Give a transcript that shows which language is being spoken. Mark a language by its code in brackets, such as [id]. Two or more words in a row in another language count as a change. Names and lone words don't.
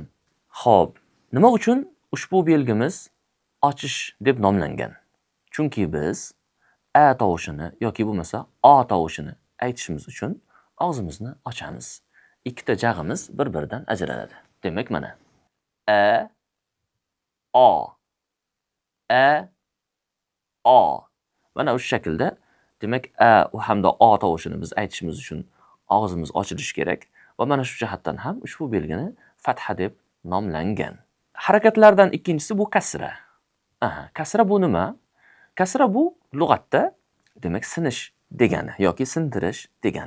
[uz] Xo'p, nima uchun ushbu belgimiz ochish deb nomlangan? Chunki biz a tovushini yoki bo'lmasa o tovushini aytishimiz uchun og'zimizni ochamiz. Ikkita jag'imiz bir-biridan ajraladi. Demak, mana a, o, a, o. Mana o'sha shaklda, demak, a hamda o tovushini biz aytishimiz uchun og'zimiz ochilishi kerak va mana shu jihatdan ham ushbu belgini fatha deb nomlangan. Harakatlardan ikkinchisi bu kasra. Kasra bu nima? Kasra bu lug'atda demak sinish degani yoki sindirish degani.